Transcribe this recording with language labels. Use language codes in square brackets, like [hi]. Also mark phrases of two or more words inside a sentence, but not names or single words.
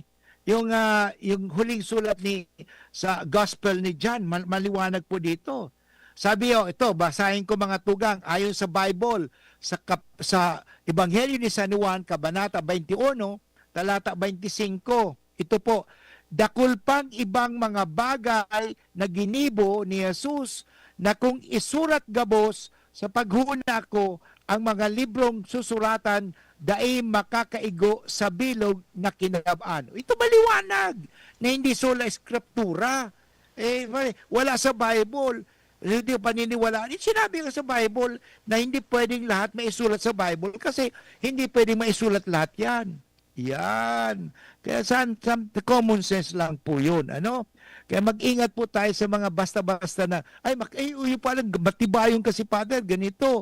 [tl] Yung huling sulat sa Gospel ni John, maliwanag po dito. Sabi ito, basahin ko mga tugang, ayon sa Bible, sa Ebanghelyo ni San Juan, Kabanata 21, talata 25. Ito po, [bik] dakul pang ibang mga bagay na ginibo ni Jesus na kung isurat gabos sa paghuna ko ang mga librong susuratan dai makakaigo sa bilog na kinabaan. [tl] Ito maliwanag na hindi sola eskriptura. Wala sa Bible. Hindi paniniwalaan. Sinabi nga sa Bible na hindi pwedeng lahat maisulat sa Bible kasi hindi pwedeng maisulat lahat yan. Yan. Kaya common sense lang po yun. Kaya mag-ingat po tayo sa mga basta-basta na, yung palang matibayon kasi Father, ganito.